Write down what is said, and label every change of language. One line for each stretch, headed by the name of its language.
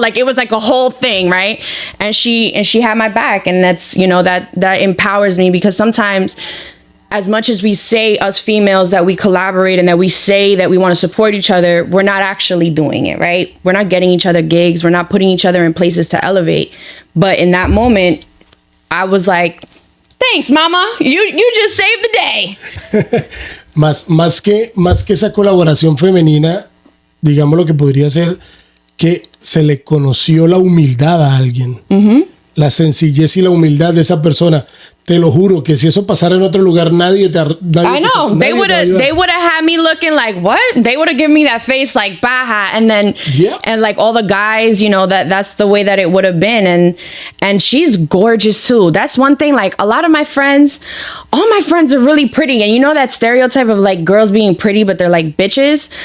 English: Like it was like a whole thing, right? And she had my back, and that's, you know, that empowers me, because sometimes, as much as we say, us females, that we collaborate and that we say that we want to support each other, we're not actually doing it, right? We're not getting each other gigs. We're not putting each other in places to elevate. But in that moment, I was like, thanks, mama. You just saved the day.
Spanish: más que esa colaboración femenina, digamos, lo que podría ser que se le conoció la humildad a alguien. Mm-hmm. La sencillez y la humildad de esa persona. Te lo juro que si eso pasara en otro lugar, nadie te
English: I know. They would have had me looking like, what? They would have given me that face like, baja. And then, yeah. And like all the guys, you know, that's the way that it would have been. And she's gorgeous too. That's one thing. Like a lot of my friends, all my friends are really pretty. And you know that stereotype of like girls being pretty, but they're like bitches.